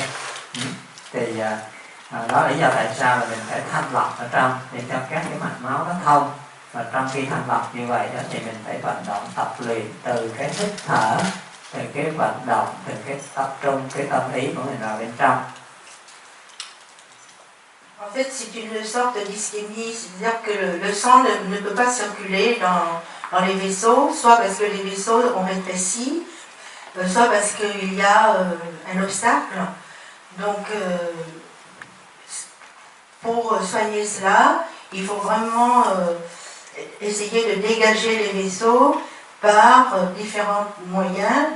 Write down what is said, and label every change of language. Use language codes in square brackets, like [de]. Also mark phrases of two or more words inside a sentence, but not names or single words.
[vi] Thì đó là lý do tại sao là mình phải thanh lọc ở trong để cho các cái mạch máu nó thông. Và trong khi thanh lọc như vậy đó thì mình phải vận động tập luyện từ cái hít thở, từ cái vận động, từ cái tập trung cái tâm ý của mình vào bên trong. [fr] En fait, c'est une sorte d'ischémie, c'est-à-dire que le sang ne peut pas circuler dans les vaisseaux, soit parce que les vaisseaux ont rétréci, soit parce qu'il y a un obstacle. Donc, pour soigner cela, il faut vraiment essayer de dégager les vaisseaux par différents moyens.